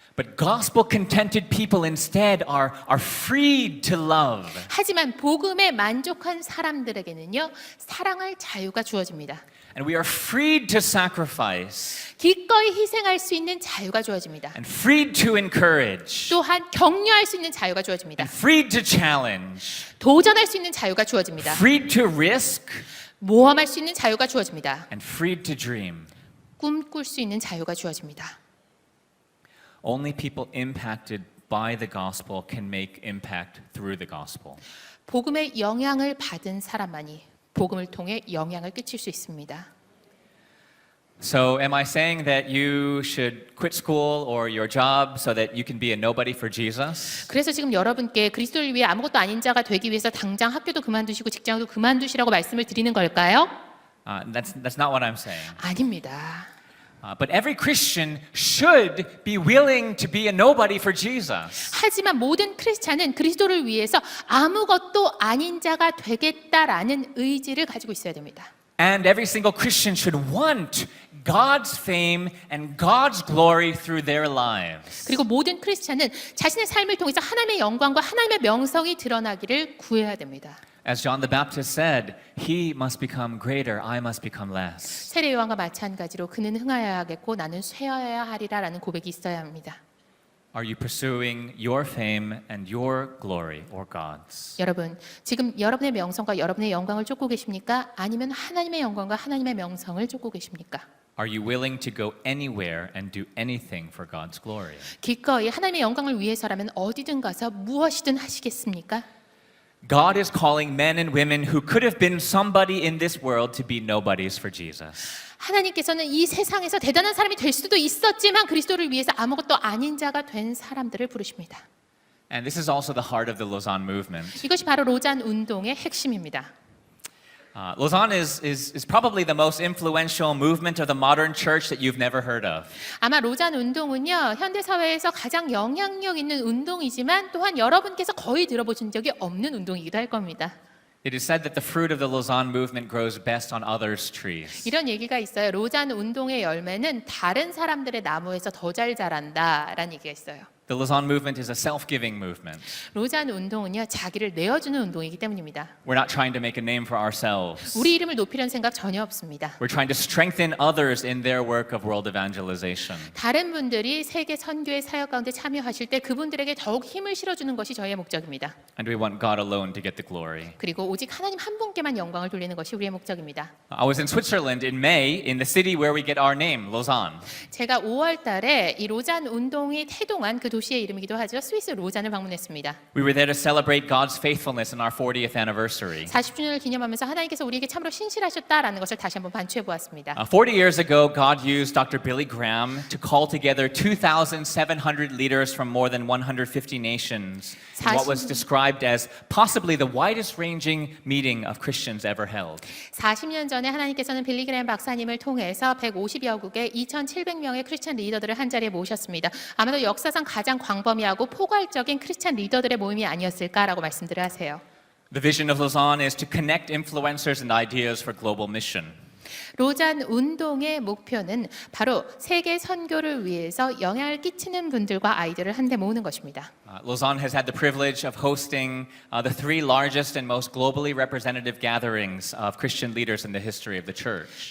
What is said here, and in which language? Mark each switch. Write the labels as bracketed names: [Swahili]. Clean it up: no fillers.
[English] But gospel contented people instead are freed to love. [Korean] 하지만 복음에 만족한 사람들에게는요, 사랑할 자유가 주어집니다. [English] And we are freed to sacrifice [Korean] 기꺼이 희생할 수 있는 자유가 주어집니다. [English] and freed to encourage [Korean] 또한 격려할 수 있는 자유가 주어집니다. [English] and freed to challenge, [Korean] 도전할 수 있는 자유가 주어집니다. [English] freed to risk [Korean] 모험할 수 있는 자유가 주어집니다. [English] and freed to dream. [Korean] 꿈꿀 수 있는 자유가 주어집니다. [English] Only people impacted by the gospel can make impact through the gospel. [Korean] 복음의 영향을 받은 사람만이 복음을 통해 영향을 끼칠 수 있습니다. [English] So, am I saying that you should quit school or your job so that you can be a nobody for Jesus? [Korean] 그래서 지금 여러분께 그리스도를 위해 아무것도 아닌 자가 되기 위해서 당장 학교도 그만두시고 직장도 그만두시라고 말씀을 드리는 걸까요? [English] That's not what I'm saying. [Korean] 아닙니다. [English] But every Christian should be willing to be a nobody for Jesus. [Korean] 하지만 모든 크리스찬은 그리스도를 위해서 아무것도 아닌 자가 되겠다라는 의지를 가지고 있어야 됩니다. [English] And every single Christian should want God's fame and God's glory through their lives. [Korean] 그리고 모든 크리스찬은 자신의 삶을 통해서 하나님의 영광과 하나님의 명성이 드러나기를 구해야 됩니다. [English] As John the Baptist said, he must become greater, I must become less. [Korean] 세례 요한과 마찬가지로 그는 흥하여야 하겠고 나는 쇠하여야 하리라라는 고백이 있어야 합니다. [English] Are you pursuing your fame and your glory or God's? [Korean] 여러분, 지금 여러분의 명성과 여러분의 영광을 쫓고 계십니까? 아니면 하나님의 영광과 하나님의 명성을 쫓고 계십니까? [English] Are you willing to go anywhere and do anything for God's glory? [Korean] 기꺼이 하나님의 영광을 위해서라면 어디든 가서 무엇이든 하시겠습니까? [English] God is calling men and women who could have been somebody in this world to be nobodies for Jesus. [Korean] 하나님께서는 이 세상에서 대단한 사람이 될 수도 있었지만 그리스도를 위해서 아무것도 아닌 자가 된 사람들을 부르십니다. [English] And this is also the heart of the Lausanne movement. [Korean] 이것이 바로 로잔 운동의 핵심입니다. [English] Lausanne is probably the most influential movement of the modern church that you've never heard of. [Korean] 아마 로잔 운동은요, 현대 사회에서 가장 영향력 있는 운동이지만 또한 여러분께서 거의 들어보신 적이 없는 운동이기도 할 겁니다. [English] It is said that the fruit of the Lausanne movement grows best on others' trees. [Korean] 이런 얘기가 있어요. 로잔 운동의 열매는 다른 사람들의 나무에서 더 잘 자란다라는 얘기가 있어요. [English] The Lausanne movement is a self-giving movement. [Korean] 로잔 운동은요, 자기를 내어주는 운동이기 때문입니다. [English] We're not trying to make a name for ourselves. [Korean] 우리 이름을 높이려는 생각 전혀 없습니다. [English] We're trying to strengthen others in their work of world evangelization. [Korean] 다른 분들이 세계 선교의 사역 가운데 참여하실 때 그분들에게 더욱 힘을 실어주는 것이 저희의 목적입니다. [English] And we want God alone to get the glory. [Korean] 그리고 오직 하나님 한 분께만 영광을 돌리는 것이 우리의 목적입니다. [English] I was in Switzerland in May in the city where we get our name, Lausanne. [Korean] 제가 5월 달에 이 로잔 운동이 태동한 그 도시의 이름이기도 하죠. 스위스 로잔을 방문했습니다. [English] We were there to celebrate God's faithfulness in our 40th anniversary. [Korean] 40주년을 기념하면서 하나님께서 우리에게 참으로 신실하셨다라는 것을 다시 한번 반추해 보았습니다. [English] 40 years ago, God used Dr. Billy Graham to call together 2,700 leaders from more than 150 nations in what was described as possibly the widest ranging meeting of Christians ever held. [Korean] 40년 전에 하나님께서는 빌리 그레이엄 박사님을 통해서 150여국의 2,700명의 크리스찬 리더들을 한 자리에 모셨습니다. 아마도 역사상 가장 광범위하고 포괄적인 크리스찬 리더들의 모임이 아니었을까라고 말씀들을 하세요. [English] The vision of Lausanne is to connect influencers and ideas for global mission. [Korean] 로잔 운동의 목표는 바로 세계 선교를 위해서 영향을 끼치는 분들과 아이들을 한데 모으는 것입니다. [English] Lausanne has had the privilege of hosting the three largest and most globally representative gatherings of Christian leaders in the history of the church.